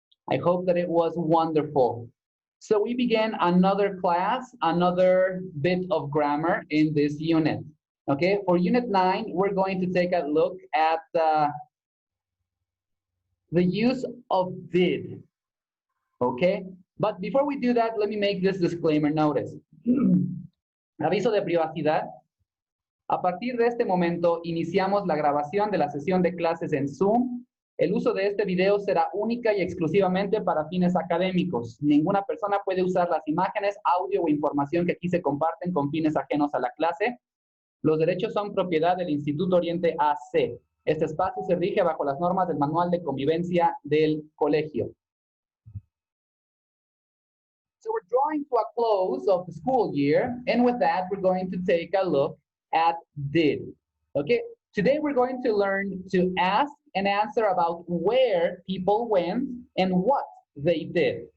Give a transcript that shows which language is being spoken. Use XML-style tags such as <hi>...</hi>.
<en>I hope that it was wonderful. So we began another class, another bit of grammar in this unit. Okay, for unit 9, we're going to take a look at the use of did. Okay, but before we do that, let me make this disclaimer notice.</en> <es>Aviso de privacidad. A partir de este momento, iniciamos la grabación de la sesión de clases en Zoom. El uso de este video será única y exclusivamente para fines académicos. Ninguna persona puede usar las imágenes, audio o información que aquí se comparten con fines ajenos a la clase. Los derechos son propiedad del Instituto Oriente AC. Este espacio se rige bajo las normas del Manual de Convivencia del Colegio.</es> <en>So we're drawing to a close of the school year, and with that, we're going to take a look at did. Okay, today we're going to learn to ask and answer about where people went and what they did.</en>